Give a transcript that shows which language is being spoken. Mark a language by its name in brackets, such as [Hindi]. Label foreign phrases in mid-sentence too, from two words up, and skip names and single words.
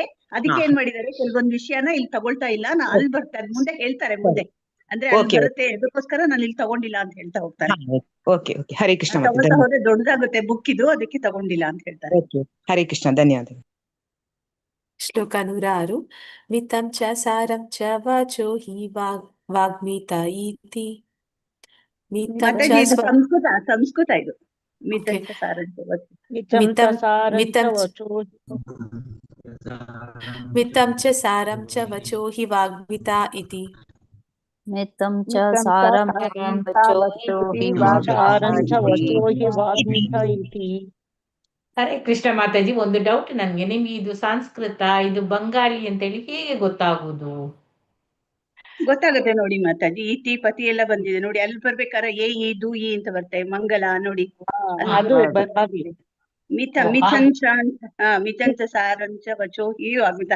[Kannada] ಅದಕ್ಕೆ ಏನ್ ಮಾಡಿದ್ದಾರೆ, ಕೆಲವೊಂದು ವಿಷಯನ ಇಲ್ಲಿ ತಗೊಳ್ತಾ ಇಲ್ಲ, ಅಲ್ಲಿ ಬರ್ತಾರೆ ಮುಂದೆ ಹೇಳ್ತಾರೆ ಮುಂದೆ, ಅಂದ್ರೆ ಅಲ್ಲಿ ಬರುತ್ತೆ, ಅದಕ್ಕೋಸ್ಕರ ನಾನು ಇಲ್ಲಿ ತಗೊಂಡಿಲ್ಲ ಅಂತ ಹೇಳ್ತಾ ಹೋಗ್ತಾರೆ. ಹರೇ ಕೃಷ್ಣ. ತಗೊಳ್ತಾ ಹೋದ್ರೆ ದೊಡ್ಡದಾಗುತ್ತೆ ಬುಕ್ ಇದು, ಅದಕ್ಕೆ ತಗೊಂಡಿಲ್ಲ ಅಂತ ಹೇಳ್ತಾರೆ. ಹರೇ ಕೃಷ್ಣ, ಧನ್ಯವಾದ. ಶ್ಲೋಕ 106. [Sanskrit] ಮಿತಂ ಚ ಸಾರಂ ಚ ವಾಚೋ ಹಿ ವಾಗ್ಮಿತ ಇತಿ. [Kannada] ಸಂಸ್ಕೃತ ಇದು. [Sanskrit] ಮಿತಂ ಚ ಸಾರಂ ಚ ವಚೋ ಹಿ ವಾಗ್ಮಿತ ಇತಿ. ಮಿತಂ ಚ ಸಾರಂ [Kannada] ಹರೇ ಕೃಷ್ಣ ಮಾತಾಜಿ. ಒಂದು ಡೌಟ್ ನನ್ಗೆ, ನಿಮ್ಗೆ ಇದು ಸಂಸ್ಕೃತ, ಇದು ಬಂಗಾಳಿ ಅಂತೇಳಿ ಹೇಗೆ ಗೊತ್ತಾಗುದು? ಗೊತ್ತಾಗುತ್ತೆ ನೋಡಿ ಮಾತಾಜಿ. ಇತಿ ಪತಿ ಎಲ್ಲ ಬಂದಿದೆ ನೋಡಿ, ಅಲ್ಲಿ ಬರ್ಬೇಕಾದ್ರೆ ಈ ದು ಈ ಅಂತ ಬರ್ತೇವೆ. ಮಂಗಲ ನೋಡಿ, [Sanskrit] ಮಿತಂಚ ಸಾರಂಚ ವಚೋ ಹಿ ವಾಗ್ಮಿತ.